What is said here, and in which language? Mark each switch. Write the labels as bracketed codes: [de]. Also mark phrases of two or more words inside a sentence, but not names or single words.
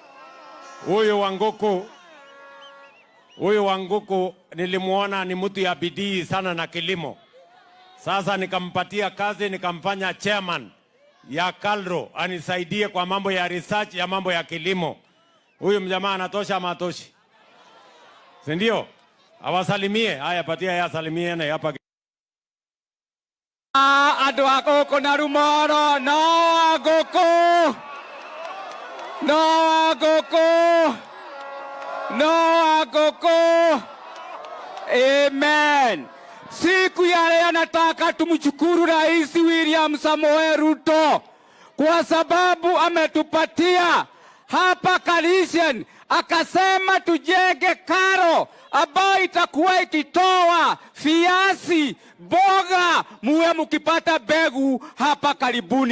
[sw] Huyu Wangoko nilimuona ni mtu ya bidii sana na kilimo. Sasa nikampatia kazi, nikamfanya chairman ya KALRO anisaidie kwa mambo ya research ya mambo ya kilimo. Huyu mjamaa anatosha ama atoshi? Si ndio? Awasalimie. Haya, patia ya salimie na hapa. [ki] Andu agoko na Rumoro, no agoko. [sw] Amen. Siku ya leo nataka tumshukuru Rais William Samoei Ruto kwa sababu ametupatia hapa Kalisian, akasema tujenge karo ambayo itakuwa ikitoa viazi, boga, muwe mkipata begu hapa karibuni.